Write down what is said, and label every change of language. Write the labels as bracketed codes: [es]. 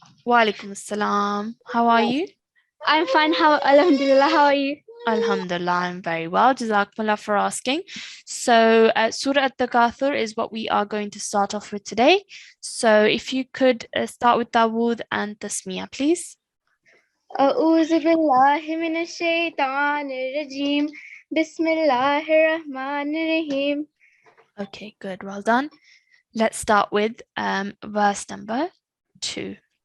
[en] Wa alaikum assalam. How are you? I'm fine. Alhamdulillah. How are you? Alhamdulillah, I'm very well. Jazakumullah for asking. So Surah At-Takallum is what we are going to start off with today. So if you could start with Dawood and Tasmiyah, please. [ar] أعوذ بالله من الشيطان الرجيم بسم الله الرحمن الرحيم. [en] Okay, good. Well done. Let's start with verse number 2.